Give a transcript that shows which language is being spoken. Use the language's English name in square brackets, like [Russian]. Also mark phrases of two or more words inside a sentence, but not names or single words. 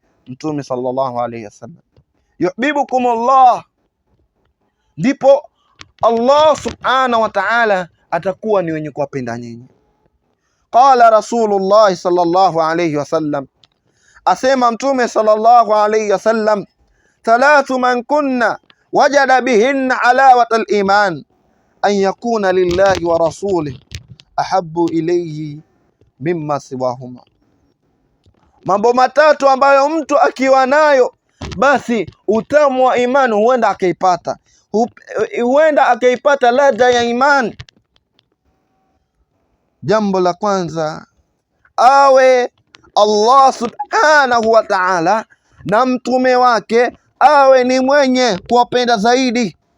[Swahili] Mtume [Arabic] صلى الله عليه وسلم. يحببكم الله, [Swahili] ndipo Allah [Arabic] سبحانه وتعالى [Swahili] atakuwa ni wenye kuwapenda nyinyi. [Arabic] قال رسول الله صلى الله عليه وسلم, [Swahili] asema Mtume [Arabic] صلى الله عليه وسلم، ثلاث من كن وجد بهن حلاوة الإيمان أن يكون لله ورسوله أحب إليه مما سواهما. [Swahili] Mambo matatu ambayo mtu akiwa nayo basi utamu wa imani huenda akaipata ladha ya imani. Jambo la kwanza, awe Allah [Arabic] سبحانه وتعالى [Swahili] na mtume wake awe ni mwenye kuwapenda zaidi.